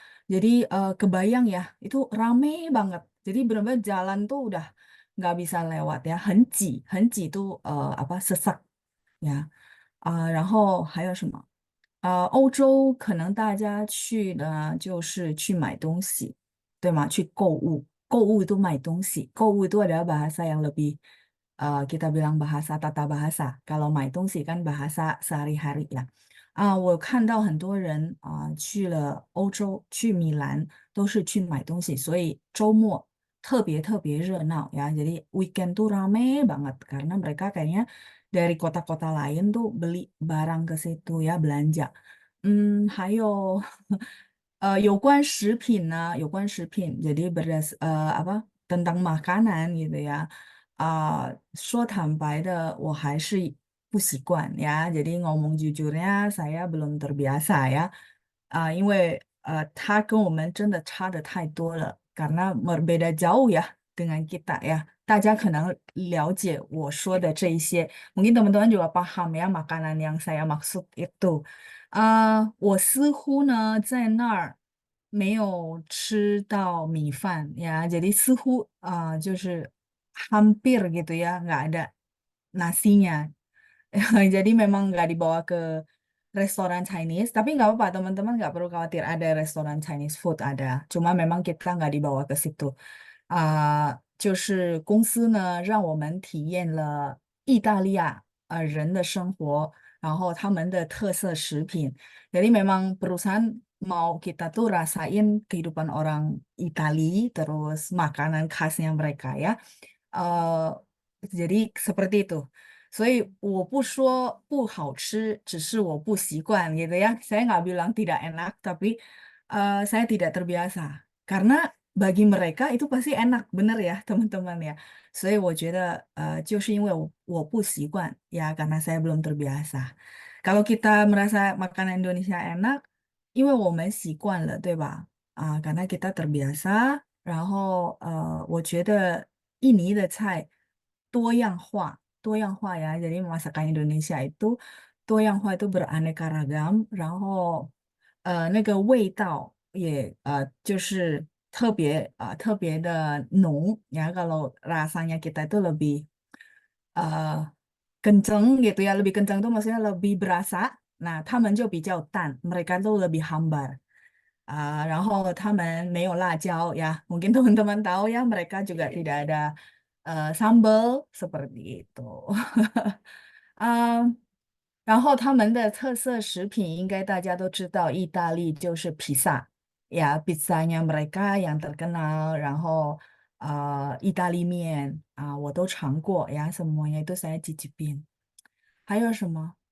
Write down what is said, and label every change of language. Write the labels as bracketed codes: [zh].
[id] Jadi kebayang ya, itu rame banget. Jadi benar-benar jalan tuh udah nggak bisa lewat ya， [zh] 很挤都 [id] apa sesak呀。 [zh] 然后还有什么？欧洲可能大家去呢，就是去买东西，对吗？去购物，购物都买东西，购物 [id] itu adalah bahasa yang lebih kita bilang bahasa tata bahasa。 kalau [zh] 买东西 [id] kan bahasa sehari-hari 呀。 [zh] 我看到很多人去了欧洲，去米兰都是去买东西，所以周末特别特别热闹ya. [id] Jadi weekend tuh rame banget karena mereka kayaknya dari kota-kota lain tuh beli barang ke situ ya belanja。 [zh] 还有有关食品呢，有关食品， [id] jadi apa tentang makanan gitu ya。 [zh] 说坦白的，我还是不习惯呀。 [id] Jadi ngomong jujurnya saya belum terbiasa ya。 [zh] 因为它跟我们真的差的太多了， [id] karena berbeda jauh ya dengan kita ya。 [zh] 大家可能了解我说的这一些， [id] mungkin teman-teman juga paham ya makanan yang saya maksud itu。 [zh] 我似乎呢在那儿没有吃到米饭呀，jadi 似乎就是 [id] hampir gitu ya nggak ada nasinya。 Jadi memang nggak dibawa ke restoran Chinese, tapi nggak apa-apa teman-teman nggak perlu khawatir ada restoran Chinese food ada, cuma memang kita nggak dibawa ke situ。 [zh] 就是公司呢让我们体验了意大利亚人的生活，然后他们的特色食品。 [id] Jadi memang perusahaan mau kita tuh rasain kehidupan orang Itali, terus makanan khasnya mereka ya。 jadi seperti itu。 [zh] 所以我不说不好吃，只是我不习惯 [id] gitu ya. Saya nggak bilang tidak enak, tapi saya tidak terbiasa. Karena bagi mereka itu pasti enak, bener ya teman-teman ya. [zh] 所以我觉得就是因为我不习惯 [id] ya karena saya belum terbiasa。 kalau kita merasa makanan Indonesia enak， [zh] 因为我们习惯了，对吧？ [id] karena kita terbiasa， [zh] 然后我觉得印尼的菜多样化。多样化呀。 [id] Jadi masakan Indonesia itu 多样化 itu beraneka ragam， [zh] 然后那个味道也就是特别的浓 [id] ya。 Kalau rasanya kita itu lebih uh, kenceng gitu ya, lebih kenceng itu maksudnya lebih berasa. Nah, [zh] 他们就比较淡， [id] mereka tuh lebih hambar。 [zh] 然后他们没有辣椒呀， [id] mungkin teman-teman tahu ya mereka juga tidak ada sambal seperti itu。 [zh] 然后他们的特色食品应该大家都知道，意大利就是披萨呀， [id] pizzanya mereka yang terkenal， [zh] 然后意大利面我都尝过呀， [id] semuanya itu saya cicipin。 [zh] 还有什么？